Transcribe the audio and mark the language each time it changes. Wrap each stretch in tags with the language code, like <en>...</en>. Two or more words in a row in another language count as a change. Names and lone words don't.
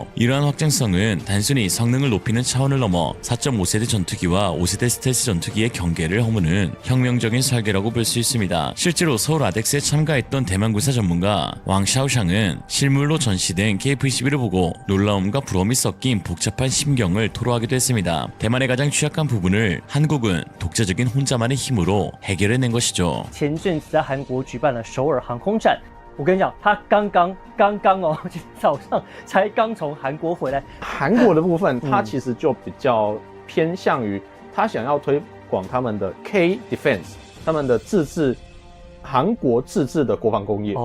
<ko>이러한 확장성은 단순히 성능을 높이는 차원을 넘어 4.5세대 전투기와 5세대 스텔스 전투기의 경계를 허무는 혁명적인 설계라고 볼 수 있습니다. 실제로 서울 아덱스에 참가했던 대만 군사 전문가 왕 샤오샹은 실물로 전시된 KF-21을 보고 놀라움과 부러움이 섞인 복잡한 심경을 토로하기도 했습니다. 대만의 가장 취약한 부분을 한국은 독자적인 혼자만의 힘으로 해결해낸 것이죠.</ko> <zh>前阵子在韩国举办了首尔航空展，我跟你讲，他刚刚哦，今天早上才刚从韩国回来。韩国的部分，它其实就比较偏向于他想要推广他们的 K Defense， 他们的韩国自制的国防工业。</zh>